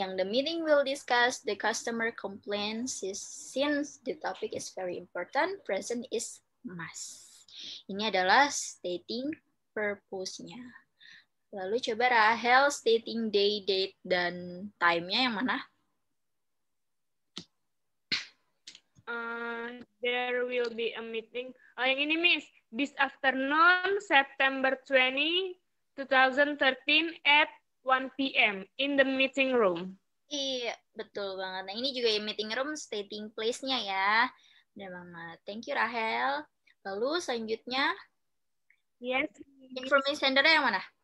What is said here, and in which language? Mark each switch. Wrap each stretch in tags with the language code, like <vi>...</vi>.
<id>Yang</id> <en>the meeting will discuss the customer complaints since the topic is very important, present is must.</en> <id>Ini adalah stating purpose-nya. Lalu coba Rahel stating day, date, dan time-nya yang mana?</id> <en>There will be a meeting.</en> <id>Oh, yang ini,</id> <en>Miss. This afternoon, September 20, 2013 at 1 p.m. in the meeting room.</en> <id>Iya, betul banget. Nah, ini juga yang meeting room stating place-nya ya. Benar banget.</id> <en>Thank you,</en> <id>Rahel. Lalu selanjutnya,</id> <en>Yes.</en> <id>information center-nya yang mana?</id>